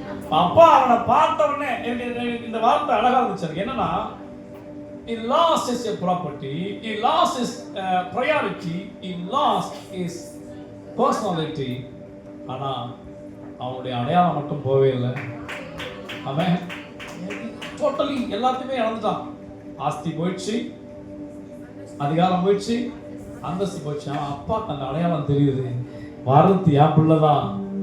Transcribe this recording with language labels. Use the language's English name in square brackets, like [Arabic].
[Tamil] அப்பா அவனை பார்த்த உடனே இந்த வார்த்தை அழகா இருந்துச்சு. என்னன்னா, [English] he lost his property, he lost his priority, he lost his personality. [Tamil] ஆனா அவனுடைய அடையாளம் மட்டும் போவே இல்லை. அவன் டோட்டலி எல்லாத்தையுமே இழந்துட்டான். ஆஸ்தி போயிடுச்சு, அதிகாரம் போயிடுச்சு, அந்தஸ்து போயிடுச்சு. அவன் அப்பாக்கு அந்த அடையாளம் தெரியுது. வாரத்து என் பிள்ளைதான்.